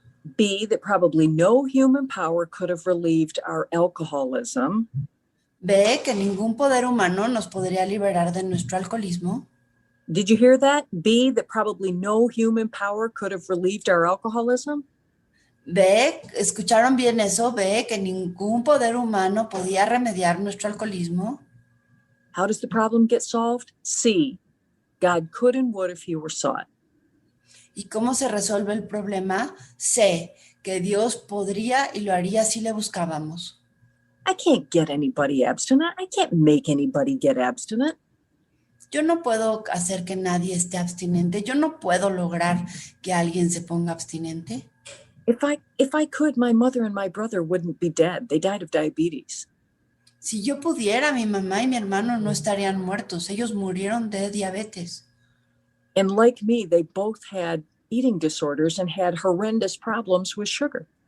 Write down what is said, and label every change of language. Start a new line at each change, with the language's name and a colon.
English: B, that probably no human power could have relieved our alcoholism.
Spanish: B, que ningún poder humano nos podría liberar de nuestro alcoholismo.
English: Did you hear that? B, that probably no human power could have relieved our alcoholism.
Spanish: B, ¿escucharon bien eso? B, que ningún poder humano podía remediar nuestro alcoholismo.
English: How does the problem get solved? C, God could and would if he were sought.
Spanish: ¿Y cómo se resuelve el problema? C, que Dios podría y lo haría si le buscábamos.
English: I can't get anybody abstinent. I can't make anybody get abstinent.
Spanish: Yo no puedo hacer que nadie esté abstinente. Yo no puedo lograr que alguien se ponga abstinente.
English: If I could, my mother and my brother wouldn't be dead. They died of diabetes.
Spanish: Si yo pudiera, mi mamá y mi hermano no estarían muertos. Ellos murieron de diabetes.
English: And like me, they both had eating disorders and had horrendous problems with sugar.